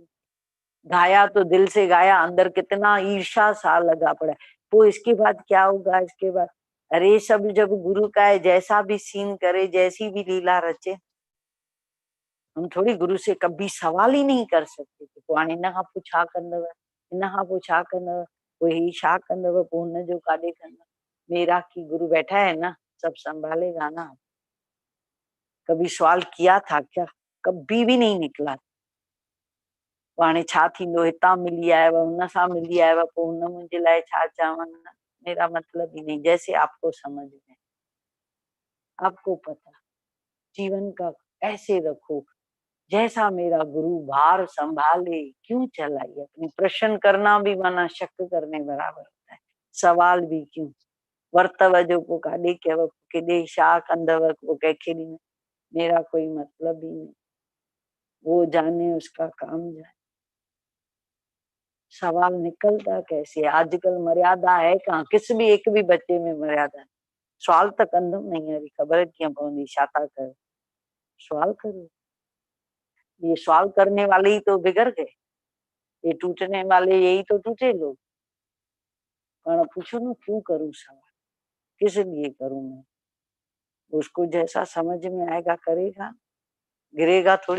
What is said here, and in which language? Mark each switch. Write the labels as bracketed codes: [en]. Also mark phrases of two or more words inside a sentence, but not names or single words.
[hi] गाया तो दिल से गाया, अंदर कितना ईर्षा सा लगा पड़ा है। वो इसके बाद क्या होगा? इसके बाद अरे सब जब गुरु का है, जैसा भी सीन करे, जैसी भी लीला रचे, हम थोड़ी गुरु से कभी सवाल ही नहीं कर सकते थे। [sd] कोई इनखां पोइ छा कंदव, इनखां पोइ छा कंदव, पोइ ही छा कंदव, पोइ हुन जो काॾे कंदव। [hi] मेरा की गुरु बैठा है ना, सब संभालेगा ना। कभी सवाल किया था क्या? कभी भी नहीं निकला। [sd] हाणे छा थींदो, हितां मिली आयव, हुन सां मिली आयव, पोइ हुन मुंहिंजे लाइ छा चवनि, [hi] मेरा मतलब ही नहीं। जैसे आपको समझ में, आपको पता, जीवन का ऐसे रखो जैसा मेरा गुरु भार संभाले। क्यों चलाई अपनी? प्रश्न करना भी मना, शक करने बराबर होता है। सवाल भी क्यों? [sd] वर्तव जो को काॾे कयव, केॾे छा कंदव, को कंहिंखे ॾींदव, [hi] मेरा कोई मतलब ही नहीं। वो जाने, उसका काम जाने। सवाल निकलता कैसे? आजकल मर्यादा है कहाँ? किस भी एक भी बच्चे में मर्यादा है? [sd] सवाल त कंदम [hi] नहीं, अभी [sd] खबर कीअं पवंदी छा था कयो। [hi] सवाल करो। ये सवाल करने वाले ही तो बिगड़ गए। ये टूटने वाले यही तो टूटे लोग। पर पूछो ना, क्यों करूं सवाल, किस लिए करूं मैं? उसको जैसा समझ में आएगा करेगा, गिरेगा थोड़ी।